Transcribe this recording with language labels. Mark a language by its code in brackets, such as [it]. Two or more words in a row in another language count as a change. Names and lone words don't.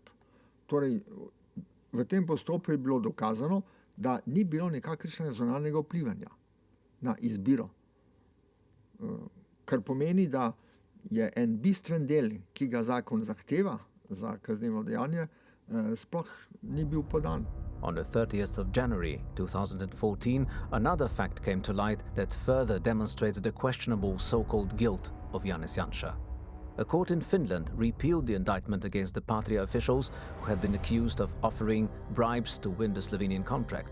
[sl] Torej, v tem postopku je bilo dokazano, da ni bilo nekakršnega zunanjega vplivanja na izbiro. Kar pomeni, da je en bistven del, ki ga zakon zahteva za kaznivo dejanje, sploh ni bil podan. [en] On the 30th of January 2014, another fact came to light that further demonstrates the questionable so-called guilt of Janez Janša. A court in Finland repealed the indictment against the Patria officials who had been accused of offering bribes to win the Slovenian contract.